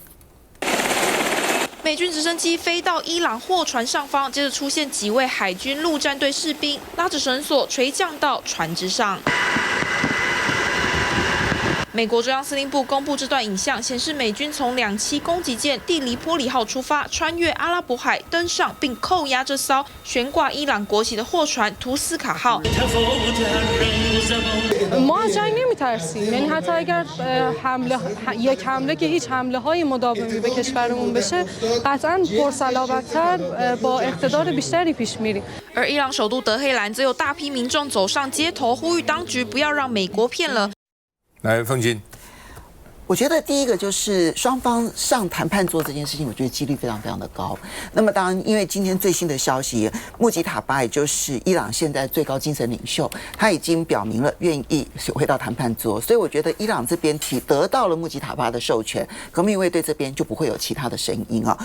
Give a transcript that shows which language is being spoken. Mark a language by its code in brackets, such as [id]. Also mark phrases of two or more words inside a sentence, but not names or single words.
[zh] 美军直升机飞到伊朗货船上方，接着出现几位海军陆战队士兵拉着绳索垂降到船只上。美国中央司令部公布这段影像，显示美军从2栖攻击舰蒂黎波里号出发，穿越阿拉伯海，登上并扣押这艘悬挂伊朗国旗的货船图斯卡号。 [fa] ما از جنگ نمی‌ترسیم، یعنی حتی اگر یک حمله که هیچ حمله‌های مداومی به کشورمون بشه، قطعاً پرصلابت‌تر با اقتدار بیشتری پیش میریم。 [zh] 而伊朗首都德黑兰则有大批民众走上街头，呼吁当局不要让美国骗了。来，凤金。我觉得第一个就是双方上谈判桌这件事情，我觉得几率非常非常的高。那么当然，因为今天最新的消息，穆吉塔巴也就是伊朗现在最高精神领袖，他已经表明了愿意回到谈判桌，所以我觉得伊朗这边得到了穆吉塔巴的授权，革命卫队这边就不会有其他的声音啊。